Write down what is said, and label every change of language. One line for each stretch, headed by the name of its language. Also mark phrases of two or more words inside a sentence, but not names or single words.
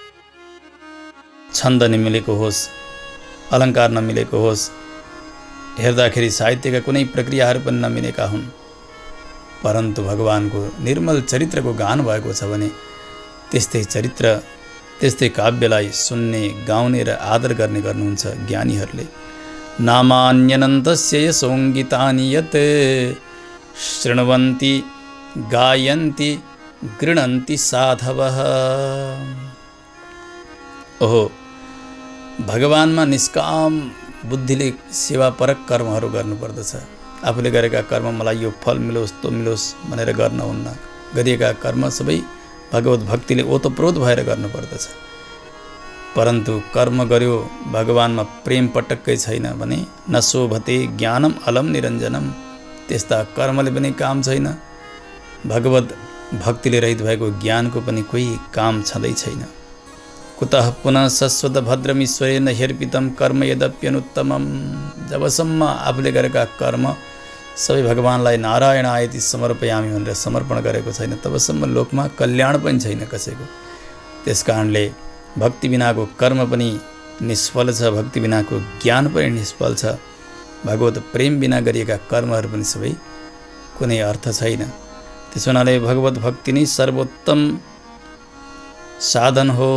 Nepali: छन्द नमिलेको होस्, अलङ्कार नमिलेको होस्, हेर्दाखेरि साहित्यका कुनै प्रक्रियाहरू पनि नमिलेका हुन्, परन्तु भगवानको निर्मल चरित्रको गान भएको छ भने त्यस्तै चरित्र, त्यस्तै काव्यलाई सुन्ने, गाउने र आदर गर्ने गर्नुहुन्छ ज्ञानीहरूले।
Sanskrit: नामान्यनन्तस्य यशोङ्गितानि यत् शृण्वन्ति गायन्ति गृह्णन्ति साधवः।
Nepali: ओहो, भगवानमा निष्काम बुद्धिले सेवापरक कर्महरू गर्नुपर्दछ। आफूले गरेका कर्म मलाई यो फल मिलोस्, तो मिलोस् भनेर गर्नुहुन्न। गरिएका कर्म सबै भगवत भक्तिले ओतप्रोत भएर गर्नुपर्दछ। परन्तु कर्म गर्यो, भगवानमा प्रेम पटक्कै छैन भने
Sanskrit: न शोभते ज्ञानम अलम निरञ्जनम,
Nepali: त्यस्ता कर्मले पनि काम छैन। भगवत भक्तिले रहित भएको ज्ञानको पनि कोही काम छँदै छैन।
Sanskrit: कुतः पुनः शश्वत भद्रमीश्वरेण ह्यर्पितम कर्म यद्यप्यनुत्तमम्।
Nepali: जबसम्म आफूले गरेका कर्म सबै भगवानलाई
Sanskrit: नारायणायति समर्पयामि
Nepali: भनेर समर्पण गरेको छैन, तबसम्म लोकमा कल्याण पनि छैन कसैको। त्यसकारणले भक्ति बिनाको कर्म पनि निष्फल छ, भक्ति बिनाको ज्ञान पनि निष्फल छ। भगवत प्रेम बिना गरिएका कर्महरू पनि सबै कुनै अर्थ छैन। त्यसो हुनाले भगवत भक्ति नै सर्वोत्तम साधन हो।